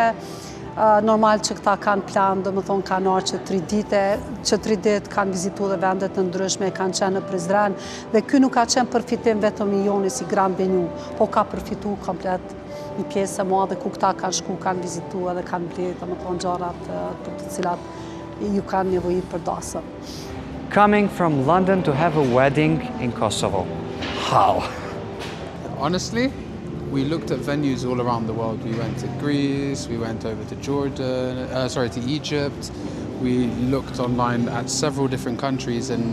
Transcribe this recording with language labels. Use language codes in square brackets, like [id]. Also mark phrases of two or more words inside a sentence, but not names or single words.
[sq] Normal që këta kanë plan, dhe më thonë, kanë arë që 3 dite, që 3 ditë kanë vizitu dhe vendet të ndryshme, kanë qenë në Prizren, dhe ky nuk ka qenë përfitim vetëm i joni si Gran Benju, po ka përfitu komplet një pjesë e madhe ku këta kanë shku, kanë vizitu edhe kanë blerë, dhe më thonë, gjarat për të cilat ju kanë nevojit për dasëm. [en] Coming from London to have a wedding in Kosovo. How? Honestly, we looked at venues all around the world. We went to Greece, we went over to to Egypt. We looked online at several different countries and